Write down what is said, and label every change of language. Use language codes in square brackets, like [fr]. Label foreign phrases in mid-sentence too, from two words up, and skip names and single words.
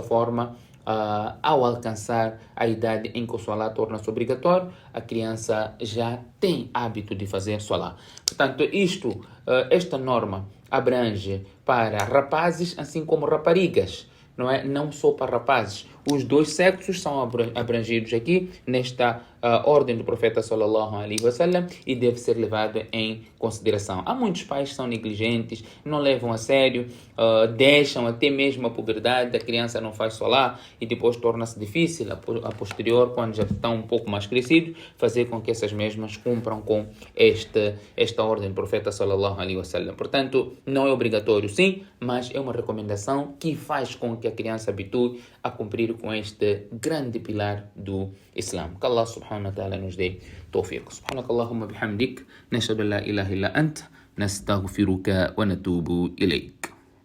[pt] Desta forma, ao alcançar a idade em que o Salah torna-se obrigatório, a criança já tem hábito de fazer Salah. Portanto, esta norma abrange para rapazes assim como raparigas, não é? Não só para rapazes. Os dois sexos são abrangidos aqui nesta ordem do profeta [ar] صلى الله عليه وسلم [pt] e deve ser levado em consideração. Há muitos pais que são negligentes, não levam a sério, deixam até mesmo a puberdade, a criança não faz salah e depois torna-se difícil a posterior, quando já estão um pouco mais crescidos, fazer com que essas mesmas cumpram com esta ordem do profeta [ar] صلى الله عليه وسلم. [pt] Portanto, não é obrigatório sim, mas é uma recomendação que faz com que a criança habitue a cumprir com este grande pilar do Islã. Que Allah [ar] سبحانه وتعالى [pt] nos dê tawfiq. [ar] سبحانك اللهم بحمدك، نشهد أن لا إله إلا أنت، نستغفرك ونتوب إليك.